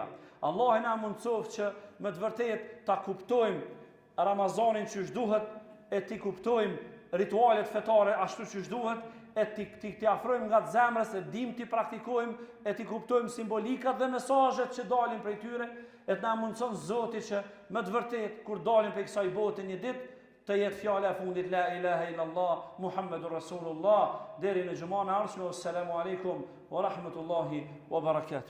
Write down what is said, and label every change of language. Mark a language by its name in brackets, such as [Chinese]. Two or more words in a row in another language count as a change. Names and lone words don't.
[Albanian] Allah e na mundsof që me të vërtet ta kuptojmë Ramazanin që shduhet, e ti kuptojmë ritualet fetare ashtu që shduhet, e ti afrojmë nga të zemrës, e dim ti praktikojmë, e ti kuptojmë simbolikat dhe mesazhet që dalin prej tyre, e të na mundson Zoti që me të vërtet kur dalin prej kësaj bote një ditë të jetë fjala e fundit [Arabic] لا إله إلا الله محمد رسول الله [Albanian] deri në xumën e ardhshme. [Arabic] السلام عليكم ورحمة الله وبركاته.